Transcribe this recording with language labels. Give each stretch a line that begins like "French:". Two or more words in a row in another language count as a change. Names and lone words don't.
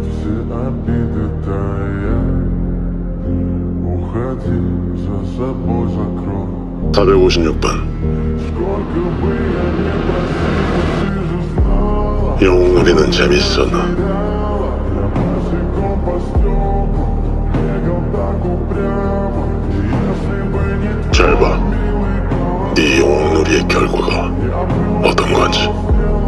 Russian: все обиды тая. Уходи, за собой закрой.
Korean: 456번
Russian: Сколько бы я ни просил, ты же знала.
Korean: 영웅놀이는 재밌어 너.
Russian: Я босиком по стеклу бегал так упрямо. Если бы не
Korean: 잘 봐. 네 영웅놀이의 결과가 어떤 건지.